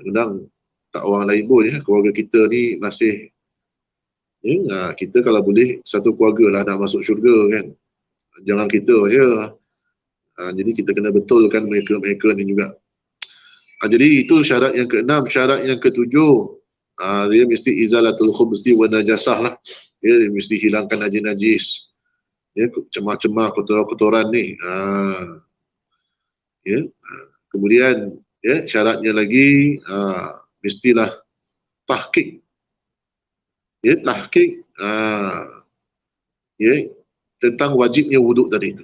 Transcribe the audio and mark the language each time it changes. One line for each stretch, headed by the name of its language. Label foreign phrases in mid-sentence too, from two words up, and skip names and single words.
Malay: Kadang tak orang lain pun ya, keluarga kita ni masih ya, kita kalau boleh satu keluarga lah nak masuk syurga kan. Jangan kita je. Jadi kita kena betulkan mereka ni juga. Jadi itu syarat yang ke-6. Syarat yang ke-7, dia mesti
Arabic: إزالة الخبث والنجاسة
Malay: lah. Dia mesti hilangkan najis-najis. Ya, cemah-cemah, kotoran-kotoran ni. Ya. Kemudian ya, syaratnya lagi mestilah tahqiq. Ya, tahqiq ya, tentang wajibnya wuduk tadi tu.